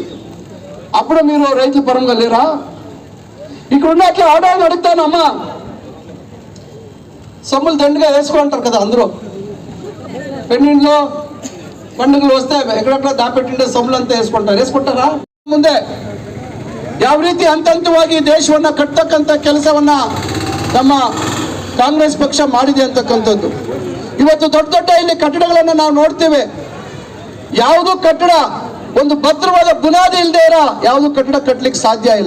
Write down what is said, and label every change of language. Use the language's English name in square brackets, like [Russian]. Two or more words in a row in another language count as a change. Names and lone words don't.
[Telugu] అప్పుడు మీరు రైతుల పరంగా లేరా? ఇక్కడ ఉన్న అట్లా ఆడవాళ్ళని అడుగుతానమ్మా, సొమ్ములు దండుగా వేసుకుంటారు కదా అందరూ. పెళ్ళిళ్ళు పండుగలు వస్తే ఎక్కడెక్కడ దాపెట్టిండే సొమ్ములంతా వేసుకుంటారా? [Kannada] ಮುಂದೆ ಯಾವ ರೀತಿ ಹಂತವಾಗಿ ದೇಶವನ್ನ ಕಟ್ಟತಕ್ಕಂಥ ಕೆಲಸವನ್ನ ನಮ್ಮ ಕಾಂಗ್ರೆಸ್ ಪಕ್ಷ ಮಾಡಿದೆ ಅಂತಕ್ಕಂಥದ್ದು. ಇವತ್ತು ದೊಡ್ಡ ದೊಡ್ಡ ಇಲ್ಲಿ ಕಟ್ಟಡಗಳನ್ನು ನಾವು ನೋಡ್ತೇವೆ. ಯಾವುದು ಕಟ್ಟಡ ಒಂದು ಭದ್ರವಾದ ಬುನಾದಿ ಇಲ್ಲದೆ ಇರೋ ಯಾವುದು ಕಟ್ಟಡ ಕಟ್ಟಲಿಕ್ಕೆ ಸಾಧ್ಯ ಇಲ್ಲ.